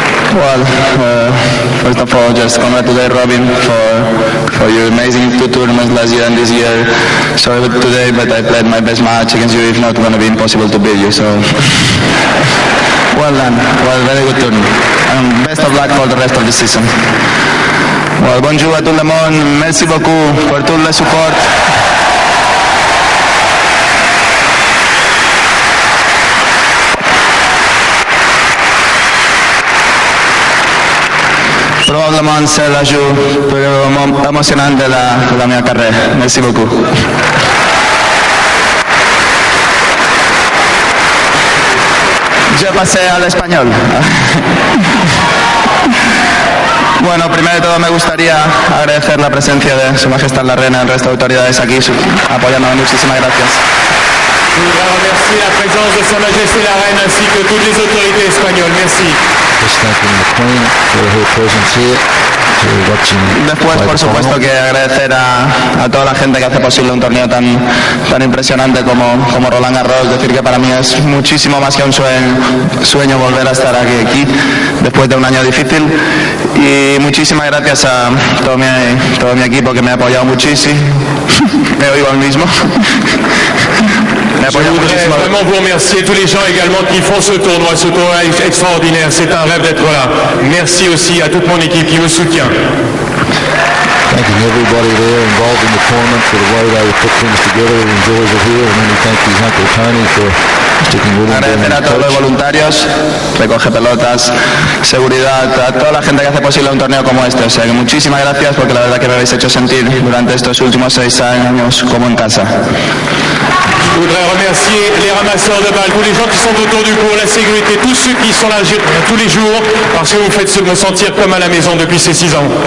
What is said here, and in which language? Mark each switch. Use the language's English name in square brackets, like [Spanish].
[English] Well, first of all, just congratulate Robin for your amazing 2 tournaments last year and this year. Sorry about today, but I played my best match against you. If not, it's going to be impossible to beat you. So, well done. Well, very good tournament. And best of luck for the rest of the season. [French] Well, bonjour à tout le monde. Merci beaucoup pour tout le support. Probablement c'est la journée plus émotionnante de la [Italian] mia carriera. [French] Merci beaucoup. [Spanish] yo pasé al español. Bueno, primero de todo me gustaría agradecer la presencia de Su Majestad la Reina y el resto de autoridades aquí apoyándome. Muchísimas gracias. [French] Je voudrais remercier la présence de Sa Majesté la Reine ainsi que toutes les autorités espagnoles. Merci. [English] Just thanking the Queen for her presence here. [Spanish] Después, por supuesto, que agradecer a toda la gente que hace posible un torneo tan impresionante como Roland Garros. Decir que para mí es muchísimo más que un sueño volver a estar aquí después de un año difícil. Y muchísimas gracias a todo mi equipo que me ha apoyado muchísimo. Me oigo al mismo. [French] Je voudrais vraiment vous remercier, tous les gens également qui font ce tournoi extraordinaire. C'est un rêve d'être là. Merci aussi à toute mon équipe qui me soutient. [English] Thanking everybody there involved in the tournament for the way they put things together. He enjoys it here, and then he thanks his Uncle Tony for sticking with him. [Spanish] Agradecer a todos los voluntarios, recoge pelotas, seguridad, a toda la gente que hace posible un torneo como este. O sea que muchísimas gracias porque la verdad que me habéis hecho sentir durante estos últimos 6 años como en casa. [French] Je voudrais remercier les ramasseurs de balles, tous les gens qui sont autour du court, la sécurité, tous ceux qui sont là tous les jours, parce que vous me faites me sentir comme à la maison depuis ces 6 ans.